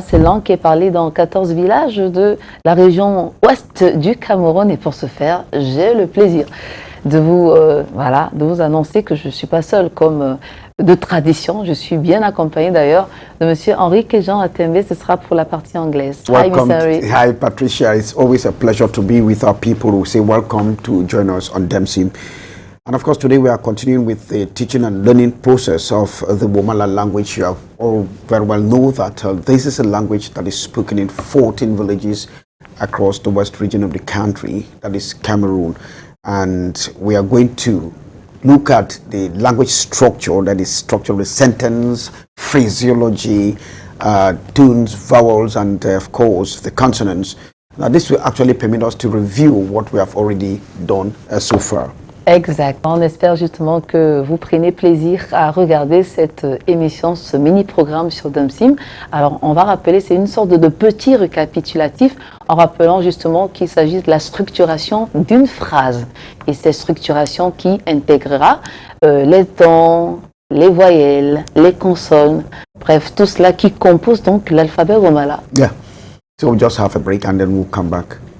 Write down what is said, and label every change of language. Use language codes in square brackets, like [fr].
[fr] C'est langue qui est parlée dans 14 villages de la région ouest du Cameroun. Et pour ce faire, j'ai le plaisir de vous annoncer que je ne suis pas seule comme de tradition. Je suis bien accompagnée d'ailleurs de Monsieur Henri Kejan Atembe. Ce sera pour la partie anglaise. [en] Welcome. Hi, Patricia. It's always a pleasure to be with our people who say welcome to join us on DemSim. And of course, today we are continuing with the teaching and learning process of the Womala language. You have all very well know that this is a language that is spoken in 14 villages across the west region of the country, that is Cameroon. And we are going to look at the language structure, that is structure of the sentence, phraseology, tones, vowels, and of course the consonants. Now this will actually permit us to review what we have already done so far. [fr] Exactement. On espère justement que vous prenez plaisir à regarder cette émission, ce mini-programme sur DomSim. Alors, on va rappeler, c'est une sorte de petit récapitulatif en rappelant justement qu'il s'agit de la structuration d'une phrase. Et cette structuration qui intégrera les tons, les voyelles, les consonnes, bref, tout cela qui compose donc l'alphabet Womala. [en] Yeah. So we'll just have a break and then we'll come back.